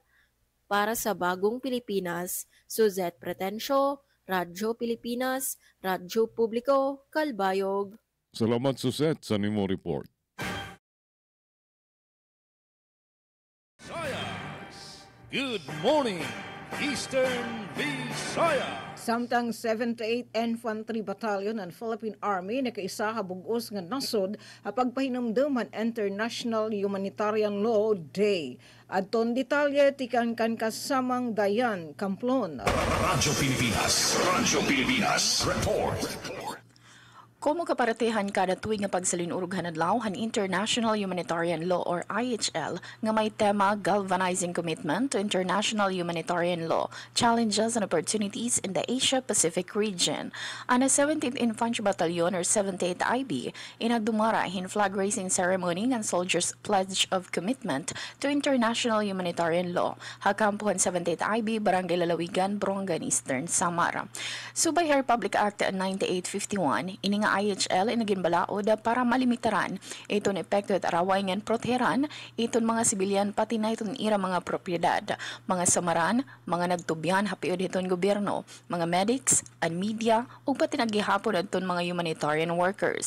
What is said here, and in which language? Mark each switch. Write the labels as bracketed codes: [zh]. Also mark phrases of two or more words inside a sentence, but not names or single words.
[war] Para sa Bagong Pilipinas, Suzette Pretencio, Radyo Pilipinas, Radyo Publiko, Calbayog. Salamat, Susette, sa nimo report. Visayas. [en] Good morning, Eastern Visayas. [war] Samtang 78 Infantry Battalion ng Philippine Army nakaisa bugos nga nasod pagpahinumduman International Humanitarian Law Day. Adton detalye tikan kasamang Dayan Camplon. Radyo Pilipinas Report. Komo kaparatehan kada tuig nga pagsalinurog adlaw han International Humanitarian Law or IHL nga may tema Galvanizing Commitment to International Humanitarian Law, Challenges and Opportunities in the Asia-Pacific Region. Ana 17th Infantry Battalion or 78th IB inagdumara hin flag raising ceremony ng Soldiers Pledge of Commitment to International Humanitarian Law. Hakampuhan 78th IB Barangay Lalawigan, Borongan, Eastern Samar. Subay Republic Act 9851 ini nga IHL inagin balaod para malimitaran iton epekto at araway ngan proteheran iton mga sibilyan pati na iton ira mga propiedad, mga samaran, mga nagtubyan hapiod iton gobyerno, mga medics, [en] and media [war] ug pati naggihapon adton mga [en] humanitarian workers.